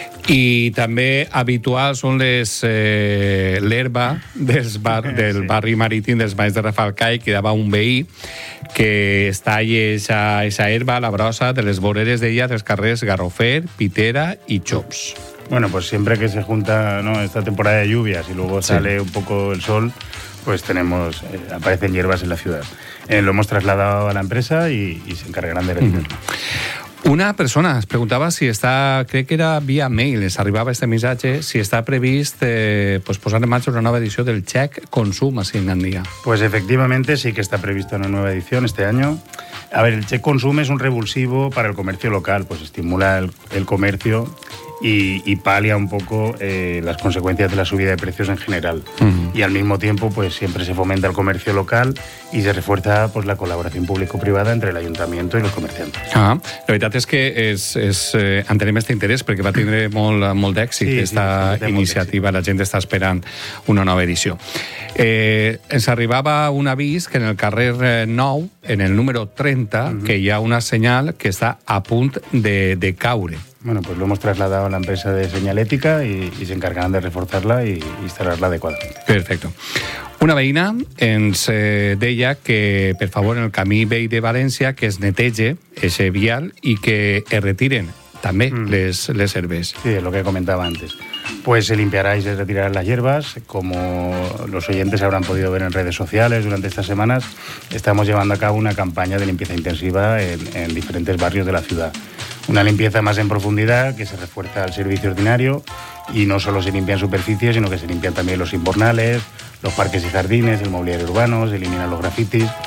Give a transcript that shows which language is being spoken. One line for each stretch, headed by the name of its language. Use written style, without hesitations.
Catalan: I també habitual són les l'herba del barri marítim dels Banys de Rafalcai, que dava un veí que es talla esa herba, la brossa, de les voreres d'ella, dels carrers Garrofer, Pitera i Chops.
Spanish: Bueno, pues siempre que se junta, ¿no?, esta temporada de lluvias y luego sale un poco el sol, pues tenemos, aparecen hierbas en la ciudad. Lo hemos trasladado a la empresa y se encargarán de retirarlo.
Catalan: Una persona es preguntava si està, crec que era via mail, es arribava este missatge, si està previst pues posar en marxa una nova edició del Check Consum a Sinandia.
Spanish: Pues efectivamente sí que está prevista una nueva edición este año. A ver, el Check Consum es un revulsivo para el comercio local, pues estimula el comercio y palia un poco las consecuencias de la subida de precios en general. Uh-huh. Y al mismo tiempo, pues siempre se fomenta el comercio local y se refuerza pues la colaboración público-privada entre el ayuntamiento y los comerciantes. Ah, la verdad es que entenem este interés porque va a tener
Catalan: molt d'èxit
Spanish: esta iniciativa. La gente está esperando una nueva edición.
Catalan: Ens arribava un avís que en el carrer 9, en el número 30, uh-huh, que hi ha una senyal que està a punt de caure.
Spanish: Bueno, pues lo hemos trasladado a la empresa de señalética y se encargarán de reforzarla y instalarla adecuadamente. Perfecto.
Catalan: Una veïna ens deia que, per favor, en el camí vell de València, que es neteje ese vial i que es retiren també les herbes.
Spanish: Sí, lo que comentaba antes. Pues se limpiará y se retirarán las hierbas. Como los oyentes habrán podido ver en redes sociales durante estas semanas, estamos llevando a cabo una campaña de limpieza intensiva en diferentes barrios de la ciudad. Una limpieza más en profundidad que se refuerza al servicio ordinario y no solo se limpian superficies, sino que se limpian también los invernales, los parques y jardines, el mobiliario urbano, se eliminan los grafitis.